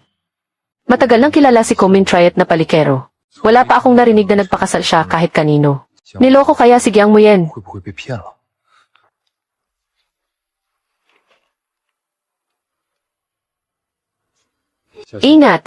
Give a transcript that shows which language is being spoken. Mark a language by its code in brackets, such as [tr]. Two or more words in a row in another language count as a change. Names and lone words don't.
[tl] Matagal nang kilala si Komin Triet na palikero. Wala pa akong narinig na nagpakasal siya kahit kanino. Niloko kaya si Jiang Muyen. [zh] 会不会被骗了？ [tl] Ingat!